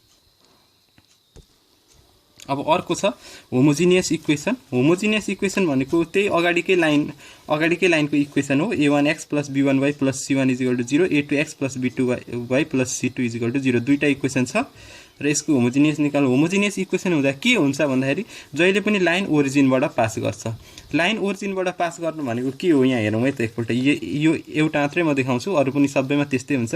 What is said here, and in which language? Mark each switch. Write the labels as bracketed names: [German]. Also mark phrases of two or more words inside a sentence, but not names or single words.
[Nepali] अब अर्को छ होमोजिनियस इक्वेसन भनेको त्यही अगाडिकै लाइनको इक्वेसन हो a1x + b1y + c1 = 0 a2x + b2y + c2 = 0 दुईटा इक्वेसन छ र यसको होमोजिनियस निकाल्नु होमोजिनियस इक्वेसन हुँदा के हुन्छ भन्दाखेरि जहिले पनि लाइन ओरिजिनबाट पास गर्छ लाइन ओरिजिनबाट पास गर्नु भनेको के हो यहाँ हेरौँ है त एकपल्ट यो एउटा मात्रै म देखाउँछु अरु पनि सबैमा त्यस्तै हुन्छ